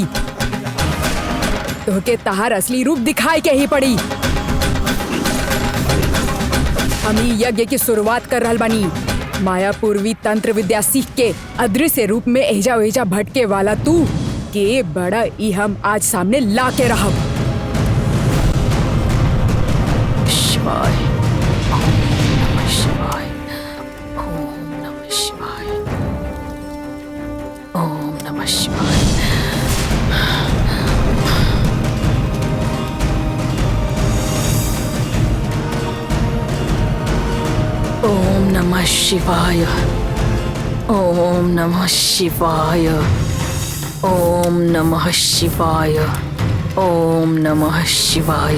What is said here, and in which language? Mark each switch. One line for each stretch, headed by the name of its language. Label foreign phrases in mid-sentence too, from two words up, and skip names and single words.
Bhojpuri: तोहके तहार असली रूप दिखाई के ही पड़ी। हम ई यज्ञ की शुरुआत कर रहल बानी। माया पूर्वी तंत्र विद्या सीख के अदृश्य रूप में एजा वेजा भटके वाला तू के बड़ा ई हम आज सामने ला के रहब।
Sanskrit: शिवाय, ओम नमः शिवाय, ओम नमः शिवाय, ओम नमः शिवाय। ओम नमः शिवाय, ओम नमः शिवाय, ओम नमः शिवाय, ओम नमः शिवाय,